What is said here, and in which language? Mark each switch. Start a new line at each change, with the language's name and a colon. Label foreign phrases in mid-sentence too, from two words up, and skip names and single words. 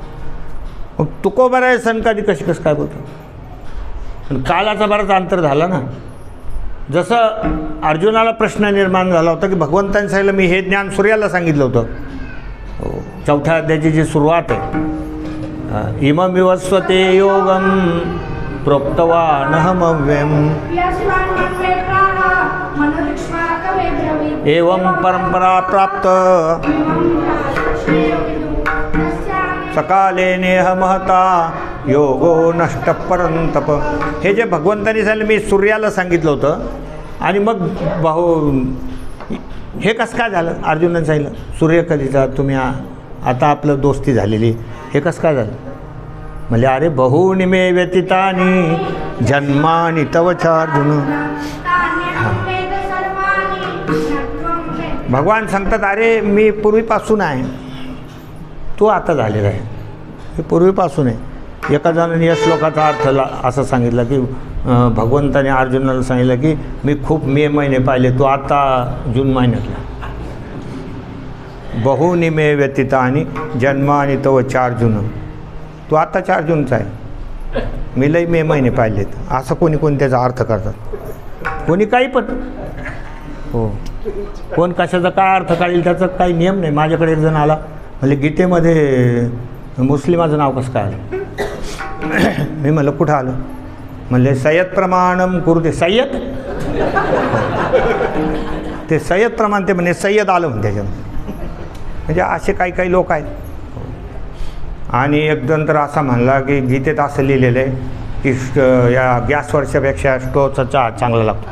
Marathi: मग तुकोबारा आहे सनकादिक कशी कसं काय बोलतो? पण कालाचा बराच अंतर झाला ना. जसं अर्जुनाला प्रश्न निर्माण झाला होता की भगवंतांनी सांगितलं मी हे ज्ञान सूर्याला सांगितलं होतं. 4थ्या अध्यायाची जी सुरुवात आहे,
Sanskrit: इमं विवस्वते योगम प्रोक्तवानहमव्यम एवं परंपरा प्राप्त सकाले नेह महता योगो नष्ट परंतप.
Marathi: हे जे भगवंतांनी सांगितलं मी सूर्याला सांगितलं होतं आणि मग हे कसं काय झालं? अर्जुनाने सांगितलं सूर्य कधीचा तुम्ही आता आपलं दोस्ती झालेली, हे कसं काय झालं? म्हणजे अरे
Sanskrit: बहुनी मे व्यतीतानी जन्मानी तव चार्जुन.
Marathi: भगवान सांगतात अरे मी पूर्वीपासून आहे, तू आता झालेला आहे. हे पूर्वीपासून आहे. एका जणाने या श्लोकाचा अर्थ असं सांगितलं की भगवंताने अर्जुनाला सांगितलं की मी खूप मे महिने पाहिले, तू आता जून महिन्यातला.
Sanskrit: बहुनी मे व्यतीतानी जन्मानी तव 4 जून.
Marathi: तू आता 4 जूनचा आहे, मी लई मे महिने पाहिलेत. असं कोणी कोणी त्याचा अर्थ करतात, कोणी काही पण. हो कोण कशाचा काय अर्थ काढेल त्याचा काही नियम नाही. माझ्याकडे एक जण आला म्हणजे गीतेमध्ये मुस्लिमाचं नाव कसं काय आलं? मी म्हणलं कुठं आलं? म्हणले
Sanskrit: सय्यद प्रमाणम कुरुते.
Marathi: सय्यद ते सय्यद प्रमाण ते म्हणजे सय्यद आलं म्हणते त्याच्यामध्ये. म्हणजे असे काही काही लोक आहेत. आणि एकदम तर असा म्हणला की गीतेत असं लिहिलेलं आहे की या गॅसवरच्यापेक्षा स्टोवचा चहा चांगला लागतो.